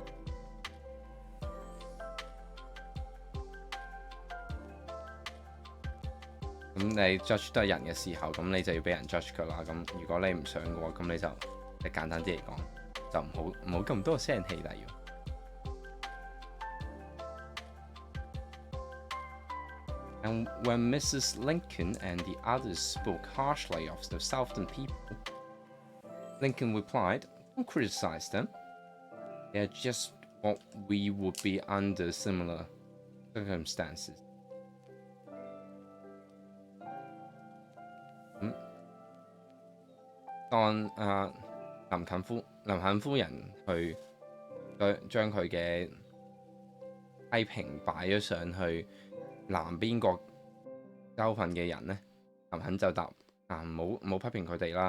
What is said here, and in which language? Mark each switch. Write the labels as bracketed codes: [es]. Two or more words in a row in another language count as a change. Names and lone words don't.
[yue] 咁你 judge 得人嘅時候，咁你就要俾人 judge 噶啦。咁如果你唔想嘅話，咁你就簡單啲嚟講，就唔好咁多聲氣啦。要。 [en] And when Mrs. Lincoln and the others spoke harshly of the Southern people, Lincoln replied, "Don't criticize them. They're just what we would be under similar circumstances." [yue] 當林肯夫人去將佢嘅批評擺咗上去南邊個州份嘅人咧，林肯就答唔好批評佢哋啦。